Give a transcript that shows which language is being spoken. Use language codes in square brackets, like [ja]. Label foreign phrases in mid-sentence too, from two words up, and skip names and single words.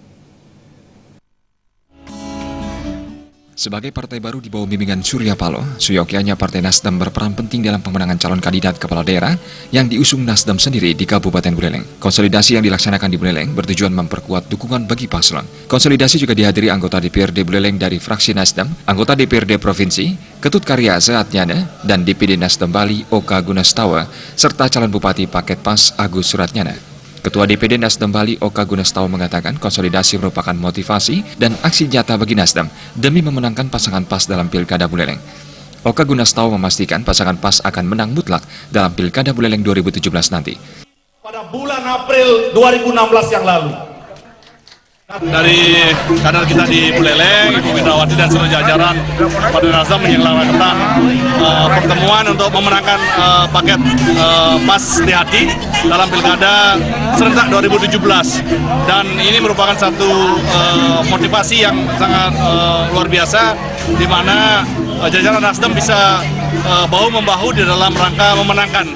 [id] Sebagai partai baru di bawah bimbingan Surya Paloh, seyogyanya Partai Nasdem berperan penting dalam pemenangan calon kandidat kepala daerah yang diusung Nasdem sendiri di Kabupaten Buleleng. Konsolidasi yang dilaksanakan di Buleleng bertujuan memperkuat dukungan bagi paslon. Konsolidasi juga dihadiri anggota DPRD Buleleng dari fraksi Nasdem, anggota DPRD Provinsi, Ketut Karya Seatnyana, dan DPD Nasdem Bali Oka Gunastawa, serta calon Bupati Paket Pas Agus Suratnyana. Ketua DPD Nasdem Bali Oka Gunastawa mengatakan konsolidasi merupakan motivasi dan aksi nyata bagi Nasdem demi memenangkan pasangan PAS dalam Pilkada Buleleng. Oka Gunastawa memastikan pasangan PAS akan menang mutlak dalam Pilkada Buleleng 2017 nanti. Pada bulan April 2016 yang lalu, dari kader kita di Buleleng, Ibu Windrawati dan seluruh jajaran Partai Nasdem menyelenggarakan pertemuan untuk memenangkan paket PAS di hati dalam Pilkada serentak 2017, dan ini merupakan satu motivasi yang sangat luar biasa, di mana jajaran Nasdem bisa bahu-membahu di dalam rangka memenangkan.